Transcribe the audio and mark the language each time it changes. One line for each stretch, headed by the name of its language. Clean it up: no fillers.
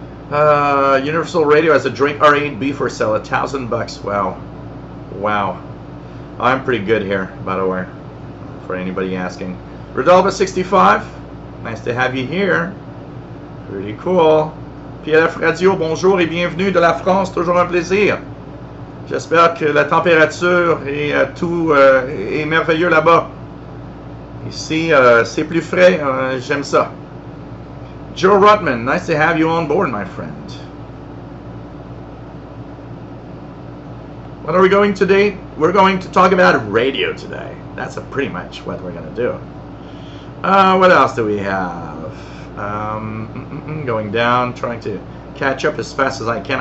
English: Universal Radio has a Drake R8B for sale, $1,000. Wow. Wow. I'm pretty good here, by the way, for anybody asking. Rodolphe65, nice to have you here. Pretty cool.
French: PLF Radio, bonjour et bienvenue de la France, toujours un plaisir. J'espère que la température et tout est merveilleux là-bas. Ici, c'est plus frais, j'aime ça.
English: Joe Rutman, nice to have you on board, my friend. What are we going today? We're going to talk about radio today. That's pretty much what we're going to do. What else do we have? Going down, trying to catch up as fast as I can.